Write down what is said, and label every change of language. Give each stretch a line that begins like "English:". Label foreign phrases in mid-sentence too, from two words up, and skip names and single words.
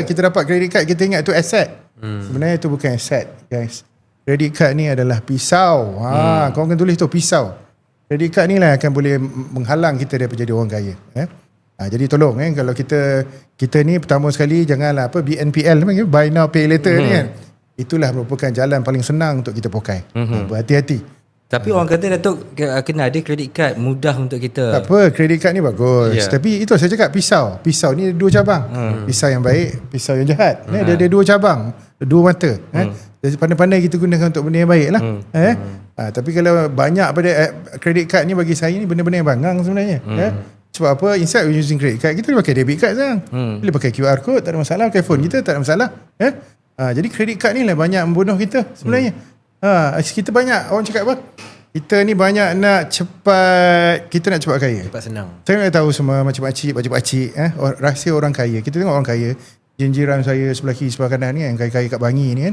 Malay: Kita dapat
English: credit card,
Malay: kita ingat tu asset. Sebenarnya tu bukan asset, guys.
English: Credit card
Malay: ni adalah pisau. Korang akan tulis tu, pisau.
English: Credit card
Malay: ni lah akan boleh menghalang kita daripada jadi orang kaya. Jadi tolong kalau kita ni pertama sekali janganlah BNPL ni,
English: buy now pay later
Malay: ni kan. Itulah merupakan jalan paling senang untuk kita pokai. Berhati-hati. Tapi orang kata Datuk kena ada
English: credit card
Malay: mudah untuk kita. Tak apa,
English: credit card
Malay: ni bagus. Tapi itu saya cakap pisau. Pisau ni ada 2 cabang. Pisau yang baik, pisau yang jahat. Dia ada 2 cabang, 2 mata. Jadi pandai-pandai kita gunakan untuk benda yang baik lah. Tapi kalau banyak pada
English: credit card
Malay: ni, bagi saya ni benda-benda yang bangang sebenarnya. Sebab apa?
English: Instead of using credit card,
Malay: kita boleh pakai
English: debit card
Malay: sekarang. Boleh pakai
English: QR code,
Malay: tak ada masalah. Pakai phone kita, tak ada masalah. Jadi
English: credit card
Malay: ni lah banyak membunuh kita sebenarnya. Kita banyak orang cakap apa? Kita ni banyak nak cepat, kita nak cepat kaya. Cepat senang. Saya nak tahu semua macam pakcik, rahsia orang kaya. Kita tengok orang kaya, jiran saya sebelah kiri sebelah kanan ni, yang kaya-kaya kat Bangi ni kan.